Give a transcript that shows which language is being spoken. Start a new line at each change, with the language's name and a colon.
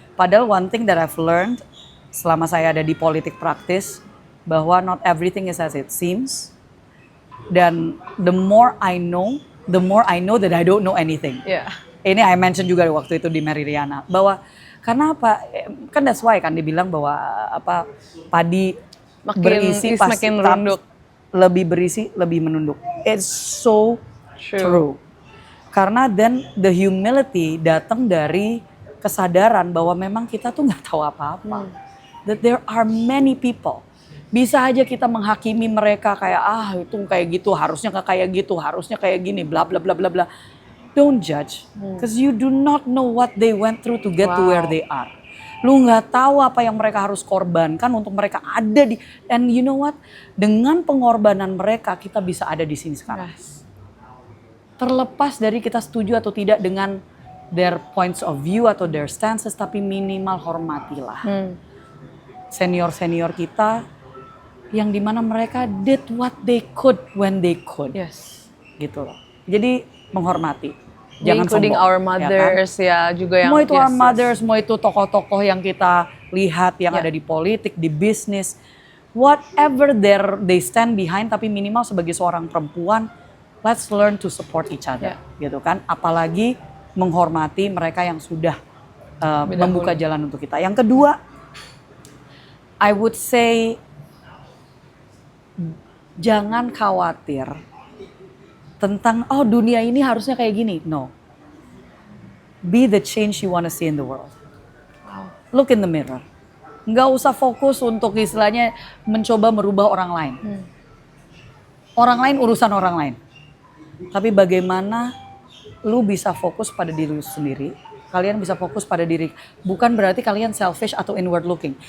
Indonesian: Padahal
English: one thing that I've learned
Indonesian: selama saya ada di politik praktis, bahwa
English: not everything is as it seems.
Indonesian: Dan
English: the more I know that I don't know anything. Yeah.
Indonesian: Ini
English: I mention
Indonesian: juga waktu itu di Mary Riana, bahwa karena apa? Kan
English: that's why
Indonesian: kan dibilang bahwa padi berisi pasti makin merunduk. Lebih berisi, lebih menunduk.
English: It's so true.
Indonesian: Karena
English: then the humility
Indonesian: datang dari kesadaran bahwa memang kita tuh nggak tahu apa-apa.
English: That there are many people.
Indonesian: Bisa aja kita menghakimi mereka kayak itu kayak gitu, harusnya nggak kayak gitu, harusnya kayak gini, bla bla bla bla bla.
English: Don't judge, because you do not know what they went through to get to where they are.
Indonesian: Lu nggak tahu apa yang mereka harus korbankan untuk mereka ada di,
English: and you know what?
Indonesian: Dengan pengorbanan mereka kita bisa ada di sini sekarang.
English: Yes.
Indonesian: Terlepas dari kita setuju atau tidak dengan
English: their points of view
Indonesian: atau
English: their stances,
Indonesian: tapi minimal hormatilah senior-senior kita yang dimana mereka
English: did what they could
Indonesian: when they could.
English: Yes.
Indonesian: Gitu loh. Jadi menghormati. Jangan
English: including
Indonesian: sombong,
English: our mothers
Indonesian: ya, juga yang mau itu
English: our mothers,
Indonesian: mau itu tokoh-tokoh yang kita lihat yang ada di politik, di bisnis,
English: whatever they stand behind,
Indonesian: tapi minimal sebagai seorang perempuan,
English: let's learn to support each other,
Indonesian: gitu kan. Apalagi menghormati mereka yang sudah membuka jalan untuk kita. Yang kedua,
English: I would say
Indonesian: jangan khawatir tentang dunia ini harusnya kayak gini.
English: No. Be the change you want to see in the world. Look in the mirror.
Indonesian: Nggak usah fokus untuk istilahnya mencoba merubah orang lain. Orang lain urusan orang lain. Tapi bagaimana lu bisa fokus pada diri lu sendiri. Kalian bisa fokus pada diri. Bukan berarti kalian selfish atau
English: inward looking.